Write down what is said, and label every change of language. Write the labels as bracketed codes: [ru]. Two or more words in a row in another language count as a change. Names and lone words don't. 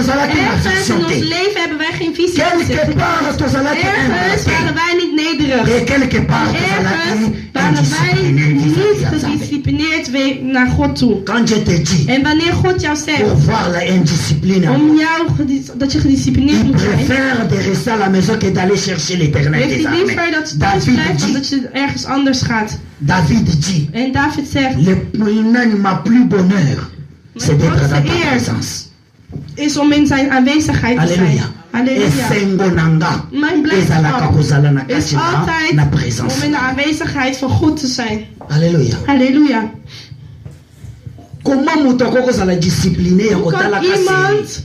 [nl] Ergens in ons leven hebben wij geen visie. Ergens waren wij niet nederig. Ergens waren wij niet gedisciplineerd naar God toe. En wanneer God jou zegt om jou dat je gedisciplineerd moet zijn, [fr] à la maison que d'aller chercher l'éternel des armées. David dit, [nl] en David zegt, [fr] ma plus bonheur, c'est d'être dans ta présence. [nl] Is om in zijn aanwezigheid te zijn. Halleluja. Mijn blijdschap is altijd om in de aanwezigheid van God te zijn. Halleluja. Halleluja. Hoe kan iemand